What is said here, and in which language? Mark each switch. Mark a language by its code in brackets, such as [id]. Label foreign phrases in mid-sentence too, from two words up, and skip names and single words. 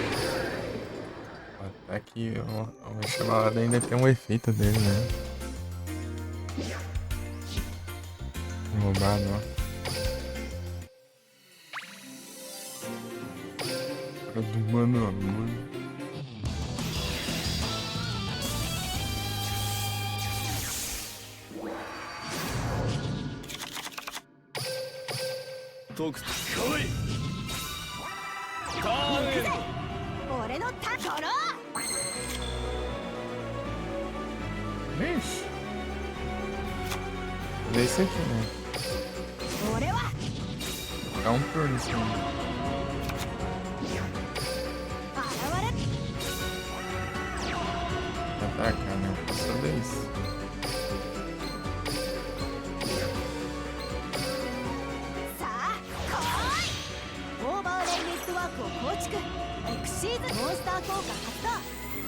[pt] Até que o chamalado ainda tem um efeito dele, né? Roubado, ó. Cara do mano a mano. [ja] 来いターンエンド俺のタドロー [pt] Ixi. Vê esse aqui, né? [ja] 俺は [pt] Dá um turno assim. [ja] 現れ [pt] Atacar, né? Só isso. [ja] さあ来いオーバーレイネットワークを構築エクシーズモンスター効果発動